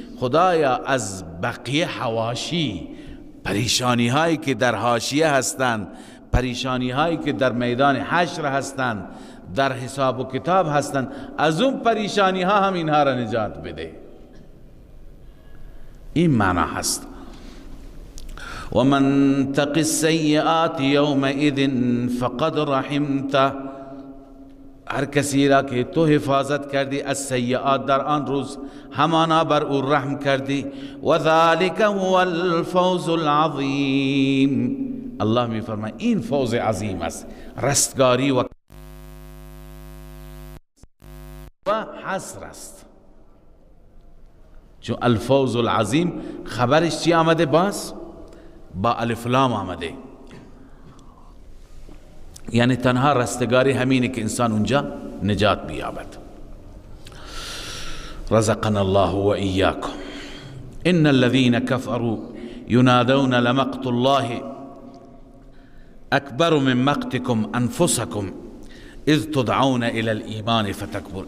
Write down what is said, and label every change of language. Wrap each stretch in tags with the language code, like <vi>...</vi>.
<fa>خدایا از بقیه حواشی، پریشانی هایی که در حاشیه هستند، پریشانی هایی که در میدان حشر هستند، در حساب و کتاب هستند، از اون پریشانی ها هم اینها را نجات بده. این معنی هست.</fa> <ar>و من تق السیئات یومئذ فقد رحمته.</ar> <fa>هر کسی را که تو حفاظت کردی از سیئات در آن روز، همانا بر او رحم کردی.</fa> <ar>و ذلك هو الفوز العظیم.</ar> <fa>الله می فرماید این فوز عظیم است، رستگاری و حصر است. چون الفوز العظیم خبرش چی آمده؟ باز با الف لام آمده، یعنی تنها رستگاری همینه که انسان اونجا نجات بیابد.</fa> <ar>رزقنا الله و ایاکم. ان الذين كفروا ينادون لمقت الله اکبر من مقتكم انفسكم اذ تدعون الى الايمان فتكبر.</ar>